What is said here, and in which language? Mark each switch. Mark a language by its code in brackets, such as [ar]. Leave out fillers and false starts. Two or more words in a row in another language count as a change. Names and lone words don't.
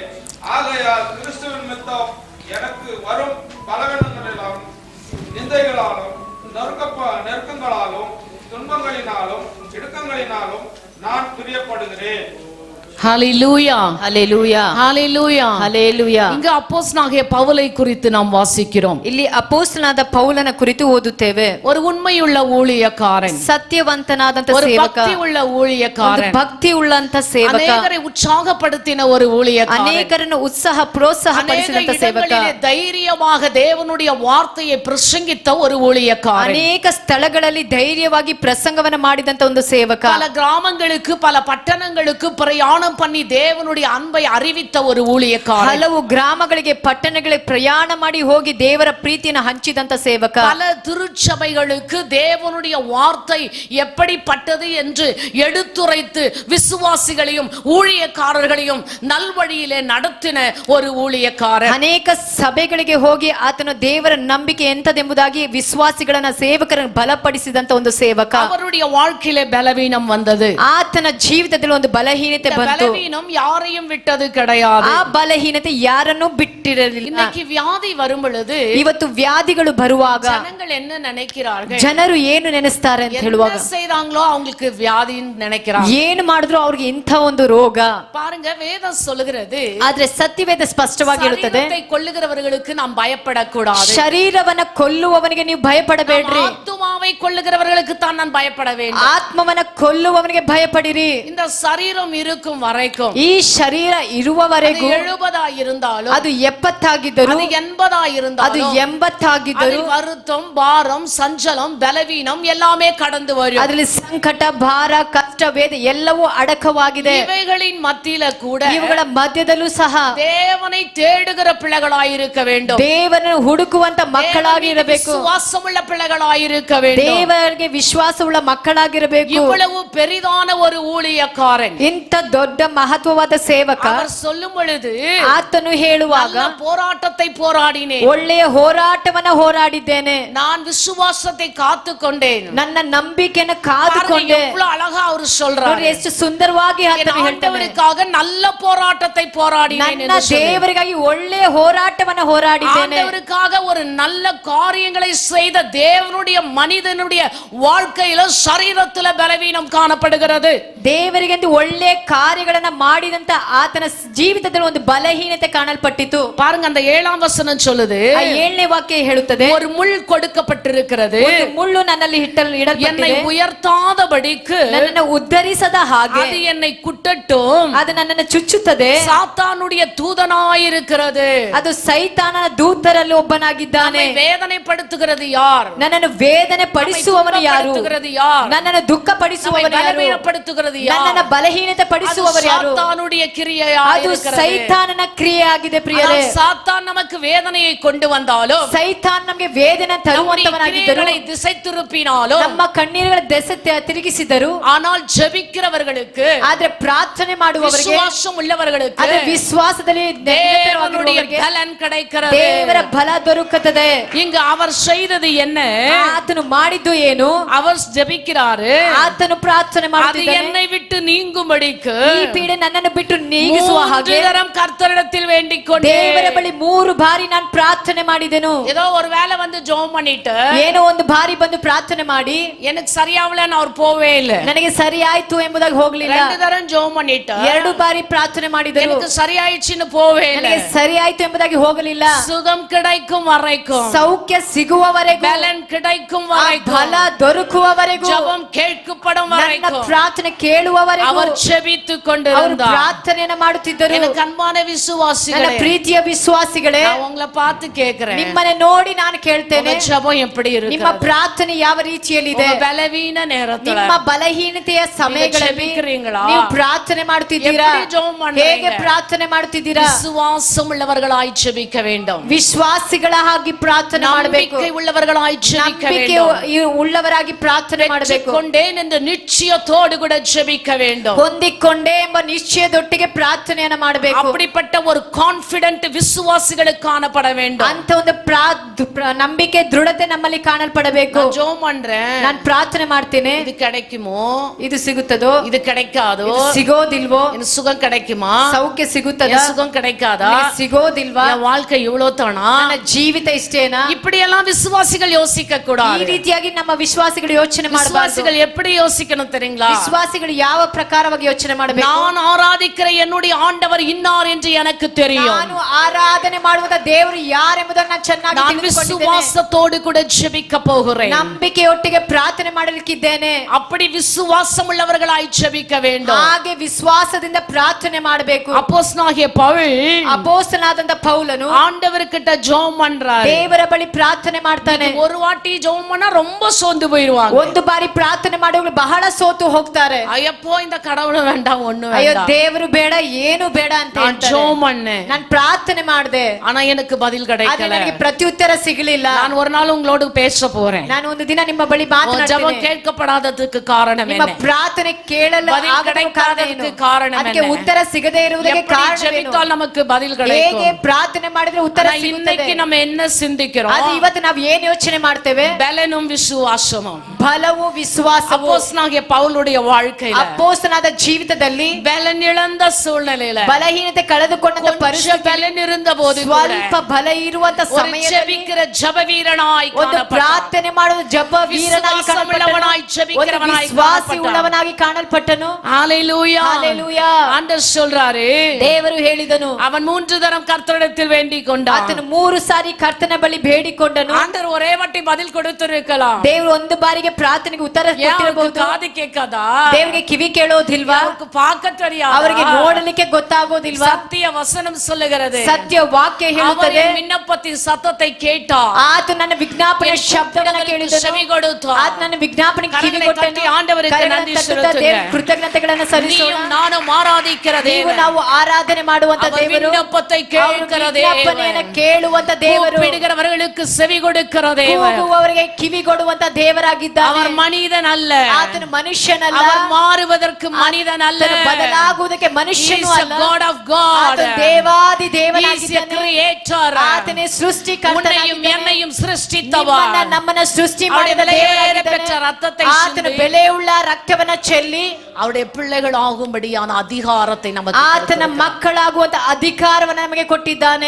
[ta] ஆகையால் கிறிஸ்துவின் நிமித்தம் எனக்கு வரும் பலவீனங்களினாலும் நிந்தைகளாலும் நெருக்கங்களாலும் துன்பங்களினாலும் இடுக்கங்களினாலும் நான் பிரியப்படுகிறேன். ஹalleluya ஹalleluya ஹalleluya ஹalleluya. இங்க அப்போஸ்தலனாகிய பவுலை குறித்து நாம் வாசிக்கிறோம். [kn] ಇಲ್ಲಿ ಅಪೊಸ್ತಲನಾದ ಪೌಲನ ಕುರಿತು ಓದುತ್ತೇವೆ. [ta] ஒரு உண்மையுள்ள ஊழியக்காரன், [kn] ಸತ್ಯವಂತನಾದಂತ [ta] ஒரு [kn] ಸೇವಕ, [ta] பக்தி உள்ள ஊழியக்காரன், [kn] ಭಕ್ತಿ ಉಳ್ಳಂತ ಸೇವಕ, [ta] அனேகரை உற்சாகப்படுத்தின ஒரு ஊழியக்காரன், [kn] ಅನೇಕರನ್ನು ಉತ್ಸಾಹ ಪ್ರೋತ್ಸಾಹ ಪಡಿಸಿದಂತ ಸೇವಕ, [ta] தைரியமாக தேவனுடைய வார்த்தையை பிரசங்கித்த ஒரு ஊழியக்காரன், [kn] ಅನೇಕ ಸ್ಥಳಗಳಲ್ಲಿ ಧೈರ್ಯವಾಗಿ ಪ್ರಸಂಗವನ್ನ ಮಾಡಿದಂತ ಒಂದು ಸೇವಕ, [ta] பல கிராமங்களுக்கு பல பட்டணங்களுக்கு பிரயாணம் பண்ணி தேவனுடைய அன்பை அறிவித்த ஒரு ஊழியக்காரன், [kn] ಹಲವು ಗ್ರಾಮಗಳಿಗೆ ಪಟ್ಟಣಗಳಿಗೆ ಪ್ರಯಾಣ ಮಾಡಿ ಹೋಗಿ ದೇವರ ಪ್ರೀತಿಯನ್ನು ಹಂಚಿದಂತ ಸೇವಕ, [ta] பல திருச்சபைகளுக்கு தேவனுடைய வார்த்தை எப்படிப்பட்டது என்று எடுத்துரைத்து விசுவாசிகளையும் ஊழியக்காரர்களையும் நல்வழியிலே நடத்தின ஒரு ஊழியக்காரன், [kn] ಅನೇಕ ಸಭೆಗಳಿಗೆ ಹೋಗಿ ಆತನ ದೇವರ ನಂಬಿಕೆ ಎಂತದೆಂಬುದಾಗಿ ವಿಶ್ವಾಸಿಗಳನ್ನ ಸೇವಕರನ್ನು ಬಲಪಡಿಸಿದಂತ ಒಂದು ಸೇವಕ. [ta] அவருடைய வாழ்க்கையிலே பலவீனம் வந்தது. [kn] ಆತನ ಜೀವಿತದಲ್ಲಿ ಒಂದು ಬಲಹೀನತೆ ಬಂತು. [ta] பலவீனம் யாரையும் விட்டது கிடையாது. [kn] ಆ ಬಲಹೀನತೆ ಯಾರನ್ನೂ ಬಿಟ್ಟಿರಲಿಲ್ಲ. [ta] இன்னைக்கு வியாதி வரும் பொழுது [kn] ಇವತ್ತು ವ್ಯಾಧಿಗಳು ಬರುವಾಗ [ta] ஜனங்கள் என்ன நினைக்கிறார்கள், [kn] ಜನರು ಏನು ನೆನೆಸ್ತಾರೆ ಅಂತ ಹೇಳುವಾಗ, [ta] என்ன செய்றாங்களோ அவங்களுக்கு வியாதின்னு நினைக்கிறாங்க. [kn] ಏನು ಮಾಡಿದ್ರು ಅವ್ರಿಗೆ ಇಂಥ ಒಂದು ರೋಗ. [ta] பாருங்க, வேதம் சொல்லுகிறது, [kn] ಆದ್ರೆ ಸತ್ಯವೇದ ಸ್ಪಷ್ಟವಾಗಿ ಹೇಳುತ್ತದೆ, [ta] சரீரத்தை கொல்லுகிறவர்களுக்கு நாம் பயப்படக்கூடாது, [kn] ಶರೀರವನ್ನ ಕೊಲ್ಲುವವನಿಗೆ ನೀವು ಭಯಪಡಬೇಡ್ರಿ, [ta] ஆத்துமாவை கொல்லுகிறவர்களுக்கு தான் நான் பயப்பட வேண்டும். [kn] ಆತ್ಮವನ್ನ ಕೊಲ್ಲುವವನಿಗೆ ಭಯಪಡಿರಿ. [ta] இந்த சரீரம் இருக்கும் வரைக்கும், [kn] ಈ ಶರೀರ ಇರುವವರೆಗೂ, [ta] 70 இருந்தாலும், [kn] ಅದು 70 ಆಗಿದ್ದರು, 80 ಅದು [ta] இருந்தாலும், [kn] 80 ಆಗಿದ್ದರು, [ta] வருத்தம், பாரம், சஞ்சலம், பலவீனம் எல்லாமே கடந்து வரும். [kn] ಅದರಲ್ಲಿ ಸಂಕಟ, ಭಾರ, ಕಷ್ಟ, ವೇದ ಎಲ್ಲವೂ ಅಡಕವಾಗಿದೆ. [ta] இவைகளின் மத்தியில கூட [kn] ಇವುಗಳ ಮಧ್ಯದಲ್ಲೂ ಸಹ [ta] தேவனை தேடுகிற பிள்ளைகளாயிருக்க வேண்டும், [kn] ದೇವರನ್ನು ಹುಡುಕುವಂತ ಮಕ್ಕಳಾಗಿ ಇರಬೇಕು, [ta] விசுவாசமுள்ள பிள்ளைகளாயிருக்க வேண்டும். [kn] ದೇವರಿಗೆ ವಿಶ್ವಾಸವುಳ್ಳ ಮಕ್ಕಳಾಗಿರಬೇಕು. [ta] இவ்வளவு பெரிதான ஒரு ஊழியக்காரன், [kn] ಇಂಥ ದೊಡ್ಡ ಮಹತ್ವವಾದ ಸೇವಕ, [ta] அவர் சொல்லும் பொழுது, [kn] ಆತನು ಹೇಳುವಾಗ, [ta] நல்ல போராட்டத்தை போராடினேன், [kn] ಒಳ್ಳೆಯ ಹೋರಾಟವನ್ನ ಹೋರಾಡಿದ್ದೇನೆ, [ta] நான் விசுவாசத்தை காத்துக்கொண்டேன். [kn] ನನ್ನ ನಂಬಿಕೆಯನ್ನು [ta] பாருங்க, [kn] ಕಾದುಕೊಂಡೆ. [ta] எவ்வளவு அழகா அவர் [kn] ನೋಡಿ [ta] சொல்றாரு, [kn] ಎಷ್ಟು ಸುಂದರವಾಗಿ [ta] என் [kn] ಆತನು ಹೇಳ್ತಾನೆ, [ta] ஆண்டவருக்காக நல்ல போராட்டத்தை போராடினேன் [kn] ನನ್ನ [ta] என்று சொல்லி. [kn] ದೇವರಿಗಾಗಿ ಒಳ್ಳೆಯ ಹೋರಾಟವನ್ನ ಹೋರಾಡಿದ್ದೇನೆ. [ta] ஆண்டவருக்காக ஒரு நல்ல காரியங்களை செய்த தேவனுடைய மனிதனுடைய வாழ்க்கையில சரீரத்துல பலவீனம் காணப்படுகிறது. [kn] ದೇವರಿಗೆಂದು ಒಳ್ಳೆ ಕಾರ್ಯಗಳನ್ನ ಮಾಡಿದಂತ ಆತನ ಜೀವಿತದಲ್ಲಿ ಒಂದು ಬಲಹೀನತೆ ಕಾಣಲ್ಪಟ್ಟಿತು. [ta] பாருங்க, அந்த 7ஆம் வசனம் சொல்லுது, [kn] ಆ 7ನೇ ವಾಕ್ಯ ಹೇಳುತ್ತದೆ, [ta] ஒரு முள் கொடுக்கப்பட்டிருக்கிறது, [kn] ಒಂದು ಮುಳ್ಳು ನನ್ನಲ್ಲಿ [ta] என்னை [kn] ಇಡಲ್ಪಟ್ಟಿದೆ, [ta] உயர்த்தாதபடிக்கு [kn] ನನ್ನನ್ನು ಉದ್ಧರಿಸದ ಹಾಗೆ [ta] அது என்னை குட்டட்டும், [kn] ಅದು ನನ್ನನ್ನು ಚುಚ್ಚುತ್ತದೆ, [ta] சாத்தானுடைய தூதனாயிருக்கிறது. [kn] ಅದು ಸೈತಾನನ ದೂತರಲ್ಲಿ ಒಬ್ಬನಾಗಿದ್ದಾನೆ. [ta] நம்மை வேதனைப்படுத்துகிறது யார்? [kn] ನನ್ನನ್ನು ವೇದನೆ ಪಡಿಸುವವನು ಯಾರು? [ta] துக்கப்படுத்துகிறது யார்? [kn] ನನ್ನನ್ನು ದುಃಖ ಪಡಿಸುವವನು ಯಾರು? [ta] பலவீனப்படுத்துகிறது யார்? [kn] ನನ್ನನ್ನು ಬಲಹೀನತೆ ಪಡಿಸುವವರು ಯಾರು? [ta] சாத்தானுடைய [kn] ಅದು [ta] கிரியையாயிருக்கிறது. [kn] ಸೈತಾನನ ಕ್ರಿಯೆ ಆಗಿದೆ ಪ್ರಿಯರೇ. [ta] ஆனால் சாத்தான் நமக்கு வேதனையை கொண்டு வந்தாலும், [kn] ಸೈತಾನ್ ನಮಗೆ ವೇದನೆ ತರುವಂತವನಾಗಿದ್ದರು, [ta] கிரியைகளை திசை திருப்பினாலும், [kn] ನಮ್ಮ ಕಣ್ಣೀರುಗಳ ದೆಸೆ ತಿರುಗಿಸಿದರು, [ta] ஆனால் ಜೆபிக்கிறவர்களுக்கு, [kn] ಆದ್ರೆ ಪ್ರಾರ್ಥನೆ ಮಾಡುವವರಿಗೆ, [ta] விசுவாசம் உள்ளவர்களுக்கு [kn] ಆದ್ರೆ ವಿಶ್ವಾಸದಲ್ಲಿ [ta] தேவனுடைய பலன் கிடைக்கிறது. [kn] ದೇವರ ಬಲ ದೊರಕುತ್ತದೆ. [ta] இங்கு அவர் செய்தது என்ன? [kn] ಆತನು ಮಾಡಿದ್ದು ಏನು? [ta] அவர் ஜெபிக்கிறாரு, [kn] ಆತನು ಪ್ರಾರ್ಥನೆ [ta] அது [kn] ಮಾಡುತ್ತಿದ್ದಾನೆ, [ta] என்னை விட்டு நீங்கும்படிக்கு [kn] ಈ ಪೀಡೆ ನನ್ನನ್ನು ಬಿಟ್ಟು ನೀಗಿಸುವ ಹಾಗೆ [ta] 3 தரம் கர்த்தரிடத்தில் வேண்டிக் கொண்டேன். [kn] ದೇವರ ಬಳಿ 3 ಬಾರಿ ನಾನು ಪ್ರಾರ್ಥನೆ ಮಾಡಿದೆನು. [ta] ஏதோ ஒரு வேளை வந்து ஜெபம் பண்ணிட்டு, [kn] ಏನೋ ಒಂದು ಬಾರಿ ಬಂದು ಪ್ರಾರ್ಥನೆ ಮಾಡಿ [ta] எனக்கு சரியாவலன்னு அவர் போவே இல்ல. [kn] ನನಗೆ ಸರಿ ಆಯ್ತು ಎಂಬುದಾಗಿ ಹೋಗ್ಲಿಲ್ಲ. [ta] 2 தரம் ஜெபம் பண்ணிட்டு, [kn] 2 ಬಾರಿ ಪ್ರಾರ್ಥನೆ ಮಾಡಿದರು, [ta] எனக்கு சரியாயிடுச்சுன்னு போவே இல்ல. [kn] ನನಗೆ ಸರಿ ಆಯ್ತು ಎಂಬುದಾಗಿ ಹೋಗಲಿಲ್ಲ. [ta] சுகம் கிடைக்கும் வரைக்கும், [kn] ಸೌಖ್ಯ ಸಿಗುವವರೆಗೂ, [ta] பலன் கிடைக்கும் [kn] ಆ [ta] வரைக்கும், [kn] ಬಲ ದೊರಕುವವರೆಗೂ, [ta] ஜெபம் கேட்கப்படும் [kn] ನನ್ನ [ta] வரைக்கும் [kn] ಪ್ರಾರ್ಥನೆ ಕೇಳುವವರೆಗೂ [ta] அவர் ஜெபித்துக் கொண்டிருந்தார். [kn] ಪ್ರಾರ್ಥನೆಯನ್ನ ಮಾಡುತ್ತಿದ್ದರು. [ta] எனக்கு அன்பான விசுவாசிகளே, [kn] ನನ್ನ ಪ್ರೀತಿಯ ವಿಶ್ವಾಸಿಗಳೇ, [ta] நான் உங்களை பார்த்து கேக்குறேன், [kn] ನಿಮ್ಮನ್ನ ನೋಡಿ ನಾನು ಕೇಳ್ತೇನೆ, [ta] உங்க ஜெபம் எப்படி இருக்கு? [kn] ನಿಮ್ಮ ಪ್ರಾರ್ಥನೆ ಯಾವ ರೀತಿಯಲ್ಲಿದೆ? [ta] உங்க பலவீன நேரத்துல [kn] ನಿಮ್ಮ ಬಲಹೀನತೆಯ ಸಮಯಗಳಲ್ಲಿ ನೀವು ಪ್ರಾರ್ಥನೆ ಮಾಡುತ್ತಿದ್ದೀರಾ? ಹೇಗೆ ಪ್ರಾರ್ಥನೆ ಮಾಡುತ್ತಿದ್ದೀರಾ? [ta] விசுவாசம் உள்ளவர்களாய் ஜெபிக்க வேண்டும். [kn] ವಿಶ್ವಾಸಿಗಳ ಹಾಗೆ ಪ್ರಾರ್ಥನೆ ಮಾಡಬೇಕು. [ta] நம்பிக்கை உள்ளவர்களாய் ஜெபிக்க வேண்டும். [kn] உள்ளவರಾಗಿ ಪ್ರಾರ್ಥನೆ ಮಾಡಬೇಕು. [ta] கொண்டேன் என்ற நிச்சயத்தோடு கூட ஜெபிக்க வேண்டும். [kn] ಹೊಂದಿಕೊಂಡೆ ಎಂಬ ನಿಶ್ಚಯದೊಟ್ಟಿಗೆ ಪ್ರಾರ್ಥನೆಯನ್ನ ಮಾಡಬೇಕು. [ta] அப்படிப்பட்ட ஒரு கான்ஃபிடென்ட் விசுவாசிகளுக்கு காணப்பட வேண்டும். [kn] ಅಂತ ಒಂದು ನಂಬಿಕೆ ದೃಢತೆ ನಮ್ಮಲ್ಲಿ ಕಾಣಲ್ಪಡಬೇಕು. [ta] நான் ஜெபம் பண்றேன், [kn] ನಾನು ಪ್ರಾರ್ಥನೆ ಮಾಡ್ತೇನೆ, [ta] இது கிடைக்குமோ, [kn] ಇದು ಸಿಗುತ್ತದೋ, [ta] இது கிடைக்காதோ, [kn] ಸಿಗೋದಿಲ್ವೋ, [ta] எனக்கு சுகம் கிடைக்குமா, [kn] ಸೌಖ್ಯ ಸಿಗುತ್ತದ, [ta] சுகம் கிடைக்காதா, [kn] ಸಿಗೋದಿಲ್ವಾ, [ta] என் வாழ்க்கை இவ்வளவு தானா, [kn] ನನ್ನ ಜೀವಿತ ಇಷ್ಟೇನಾ? [ta] இப்படி எல்லாம் விசுவாசிகள் யோசிக்க [kn] ಈ [ta] கூடாது. [kn] ರೀತಿಯಾಗಿ ನಮ್ಮ ವಿಶ್ವಾಸಿಗಳು ಯೋಚನೆ ಮಾಡಬಾರದು. [ta] விசுவாசிகள் எப்படி யோசிக்கணும் தெரியுங்களா? [kn] ವಿಶ್ವಾಸಿಗಳು ಯಾವ ಪ್ರಕಾರವಾಗಿ ಯೋಚನೆ ಮಾಡಬೇಕು? [ta] நான் ஆராதிக்கிற என்னுடைய ஆண்டவர் இன்னார் என்று எனக்கு தெரியும். [kn] ನಾನು ಆರಾಧನೆ ಮಾಡುವ ದೇವರು ಯಾರೆಂಬುದನ್ನು ನಾನು ಚೆನ್ನಾಗಿ [ta] நான் விசுவாசத்தோடு கூட ஜெபிக்க போகிறேன். [kn] ನಂಬಿಕೆಯೊಟ್ಟಿಗೆ ಪ್ರಾರ್ಥನೆ ಮಾಡಲಿಕ್ಕಿದ್ದೇನೆ. [ta] அப்படி விசுவாசம் உள்ளவர்களாய் ஜெபிக்க வேண்டும். [kn] ಹಾಗೆ ವಿಶ್ವಾಸದಿಂದ ಪ್ರಾರ್ಥನೆ ಮಾಡಬೇಕು. [ta] அப்போஸ்தலனாகிய பவுல், [kn] ಅಪೊಸ್ತಲನಾದಂತ ಪೌಲನು [ta] ஆண்டவர்கிட்ட ஜெபம் பண்றாரு. [kn] ದೇವರ ಬಳಿ ಪ್ರಾರ್ಥನೆ ಮಾಡ್ತಾನೆ. [ta] ஒரு வாட்டி ஜெபம் பண்ணா ரொம்ப சோர்ந்து போயிடுவாங்க. [kn] ಒಂದು ಬಾರಿ ಪ್ರಾರ್ಥನೆ ಮಾಡುವವರು ಬಹಳ ಸೋತು ಹೋಗ್ತಾರೆ. [ta] ஐயப்போ இந்த கடவுள் வேண்டாம், ஒண்ணு [kn] ಅಯ್ಯೋ [ta] வேண்டாம், [kn] ದೇವರು ಬೇಡ, ಏನು ಬೇಡ ಅಂತ [ta] நான் ஜெபம் பண்ணேன், [kn] ನಾನು ಪ್ರಾರ್ಥನೆ ಮಾಡಿದೆ, [ta] ஆனா எனக்கு பதில் கிடைக்கல. [kn] ನನಗೆ ಪ್ರತ್ಯುತ್ತರ ಸಿಗಲಿಲ್ಲ. [ta] நான் ஒரு நாள் உங்களோடு பேச போறேன். [kn] ನಾನು ಒಂದು ದಿನ ನಿಮ್ಮ ಬಳಿ [ta] ஜெபம் [kn] ಮಾತನಾಡ್ತೇನೆ. [ta] கேட்கப்படாததுக்கு காரணம் [kn] ನಿಮ್ಮ [ta] என்ன? [kn] ಪ್ರಾರ್ಥನೆ ಕೇಳಲು [ta] பதில் கிடைக்காததுக்கு காரணம் [kn] ಅದಕ್ಕೆ [ta] என்ன? [kn] ಉತ್ತರ ಸಿಗದೇ ಇರುವುದಕ್ಕೆ [ta] எப்படி [kn] ಕಾರಣವೇನು? [ta] ஜெபித்தால் நமக்கு பதில் [kn] ಹೇಗೆ [ta] கிடைக்கும்? [kn] ಪ್ರಾರ್ಥನೆ ಮಾಡಿದ್ರೆ ಉತ್ತರ [ta] ஆனா [kn] ಸಿಗುತ್ತದೆ? [ta] இன்னைக்கு நம்ம என்ன சிந்திக்கிறோம்? [kn] ಅದು ಇವತ್ತು ನಾವು ಏನು ಯೋಚನೆ ಮಾಡ್ತೇವೆ? [ta] பலனும் விசுவாசமும். [kn] ಬಲವು ವಿಶ್ವಾಸವು. [ta] அப்போஸ்தலனாகிய பவுலுடைய வாழ்க்கையில [kn] ಅಪೊಸ್ತಲನಾದ ಜೀವಿತದಲ್ಲಿ [ta] பலன் இழந்த சூழ்நிலையில [kn] ಬಲಹೀನತೆ ಕಳೆದುಕೊಂಡ ಪರಿಸ್ಥಿತಿ, [ta] பலன் இருந்த போது [kn] ಸ್ವಲ್ಪ ಬಲ ಇರುವಂತ ಸಮಯದಲ್ಲಿ [ta] ஜெபிக்கிற ஜெப வீரனாய் [kn] ಒಂದು ಪ್ರಾರ್ಥನೆ ಮಾಡುವ ಜಪ ವೀರನಾಗಿ [ta] விசுவாசமுள்ளவனாய் ஜெபிக்கிறவனாய் [kn] ವಿಶ್ವಾಸಿ ಉಳ್ಳವನಾಗಿ ಕಾಣಲ್ಪಟ್ಟನು. [ta] ஹalleluya, ஹalleluya. ஆண்டவர் சொல்றாரு, [kn] ದೇವರು ಹೇಳಿದನು, [ta] அவன் 3 தரம் கர்த்தரிடத்தில் வேண்டிக் கொண்டான். [kn] ಆತನು 3 ಸಾರಿ ಕರ್ತನ ಬಳಿ ಬೇಡಿಕೊಂಡನು. [ta] ஆண்டவர் ஒரே வாட்டி பதில் கொடுத்திருக்கலாம். [kn] ದೇವರು ಒಂದು ಬಾರಿಗೆ ಪ್ರಾರ್ಥನೆಗೆ ಉತ್ತರ ಕೊಟ್ಟಿರಬಹುದು. [ta] காது கேட்காதா? [kn] ದೇವರಿಗೆ ಕಿವಿ ಕೇಳೋದಿಲ್ವಾ? [ta] அவருக்கு பார்க்க தெரியாதா? [kn] ಅವರಿಗೆ ನೋಡಲಿಕ್ಕೆ ಗೊತ್ತಾಗೋದಿಲ್ವಾ? [ta] சத்திய வசனம் சொல்லுகிறது, [kn] ಸತ್ಯ ವಾಕ್ಯ ಹೇಳುತ್ತದೆ, [ta] அவன் விண்ணப்பத்தின் சத்தத்தை கேட்டான், [kn] ಆತ ನನ್ನ ವಿಜ್ಞಾಪನೆ ಶಬ್ದವನ್ನು ಕೇಳಿದನು, [ta] செவி கொடுத்தான். [kn] ಆತ ನನ್ನ ವಿಜ್ಞಾಪನೆಗೆ ಕಿವಿ ಕೊಟ್ಟನು. [ta] ஆண்டவருக்கு நன்றி செலுத்துங்க. [kn] ಕೃತಜ್ಞತೆಗಳನ್ನು ಸಲ್ಲಿಸೋಣ. [ta] நீயும் நானும் ஆராதிக்கிற [kn] ನೀವು [ta] தேவன், [kn] ನಾವು ಆರಾಧನೆ ಮಾಡುವಂತ [ta] அவர் [kn] ದೇವರು, [ta] விண்ணப்பத்தை கேட்கிற [kn] ವಿಜ್ಞಾಪನೆಯನ್ನು [ta] தேவன், [kn] ಕೇಳುವಂತ ದೇವರು, [ta] கூப்பிடுகிறவர்களுக்கு செவி கொடுக்கிற தேவன். [kn] ಕೂಗುವವರಿಗೆ ಕಿವಿ ಕೊಡುವಂತ ದೇವರಾಗಿದ್ದಾನೆ. [ta] அவர் மனிதன் அல்ல, [kn] ಆತನು ಮನುಷ್ಯನಲ್ಲ, [ta] அவர் மாறுவதற்கு மனிதன் அல்ல, [kn] ಆತನು ಬದಲಾಗುವುದಕ್ಕೆ ಮನುಷ್ಯನೂ [en] He is a [kn] ಅಲ್ಲ. [en] God of God. [kn] ಆತನು ದೇವಾದಿ [en] He is a [kn] ದೇವನಾಗಿದ್ದಾನೆ. [en] creator. [kn] ಆತನೇ [ta] உன்னையும் [kn] ಸೃಷ್ಟಿಕರ್ತನಾಗಿದ್ದಾನೆ. [ta] என்னையும் சிருஷ்டித்தவர். [kn] ನಮ್ಮನ್ನ ಸೃಷ್ಟಿ [ta] அவருடைய [kn] ಮಾಡಿದ [ta] விலையேற பெற்ற [kn] ದೇವರಾಗಿದ್ದಾನೆ. [ta] ரத்தத்தை [kn] ಆತನು [ta] சிந்தி [kn] ಬೆಲೆಯುಳ್ಳ ರಕ್ತವನ್ನ ಚೆಲ್ಲಿ [ta] அவருடைய பிள்ளைகள் ஆகும்படியான அதிகாரத்தை நமக்கு [kn] ಆತನ [ta] கொடுத்திருக்கிறார். [kn] ಮಕ್ಕಳಾಗುವಂತ ಅಧಿಕಾರವನ್ನ ನಮಗೆ ಕೊಟ್ಟಿದ್ದಾನೆ.